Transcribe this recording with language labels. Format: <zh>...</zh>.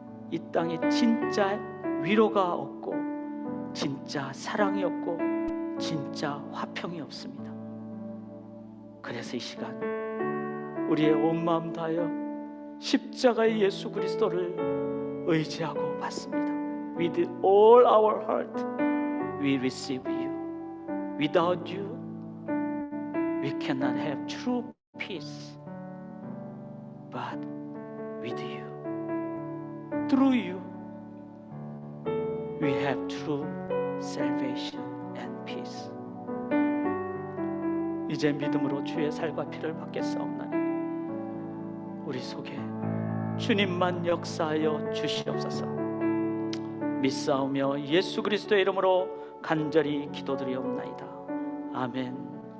<ko>이 땅에 진짜 위로가 없고 진짜 사랑이 없고 진짜 화평이 없습니다. 그래서 이 시간 우리의 온 마음 다하여 십자가의 예수 그리스도를 의지하고 받습니다.</ko> <en>With all our heart we receive you. Without you we cannot have true peace. But with you, through you, we have true salvation and peace.</en> <ko>이제 믿음으로 주의 살과 피를 받겠사옵나니 우리 속에 주님만 역사하여 주시옵소서. 믿사오며 예수 그리스도의 이름으로 간절히 기도드리옵나이다. 아멘.</ko>